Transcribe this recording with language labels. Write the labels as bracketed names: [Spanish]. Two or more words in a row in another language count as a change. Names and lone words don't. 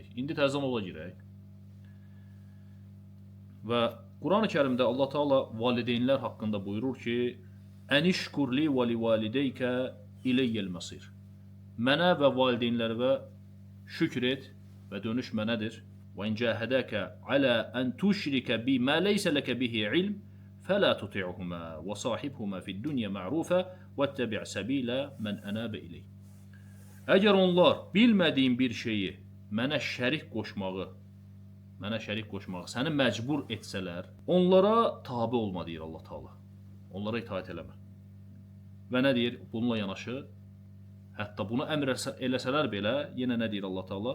[Azerbaijani] İndi təzdən oda girək. Və Quran-ı Kərimdə Allah Teala valideynlər haqqında buyurur ki, [Arabic] أن اشكر لي ولوالديك إلي المصير. [Azerbaijani] Mənə və valideynlərə şükür et və dönüş mənədir. [Arabic] وَاِنْ جَاهَدَاكَ عَلَى أَنْ تُشْرِكَ بِمَا لَيْسَ لَكَ بِهِ عِلْمٍ فَلَا تُطِعْهُمَا وَصَاحِبْهُمَا فِي الدُّنْيَا مَعْرُوفًا وَاتَّبِعْ سَبِيلَ مَنْ أَنَابَ إِلَيْهِ. [Azerbaijani] Əgər onlar bilmədiyin bir şeyi mənə şərik qoşmağı səni məcbur etsələr, onlara tabi olma, deyir Allah Teala. Onlara itaət eləmə. Və nə deyir? Bununla yanaşı, hətta bunu əmr eləsələr belə, yenə nə deyir Allah Teala?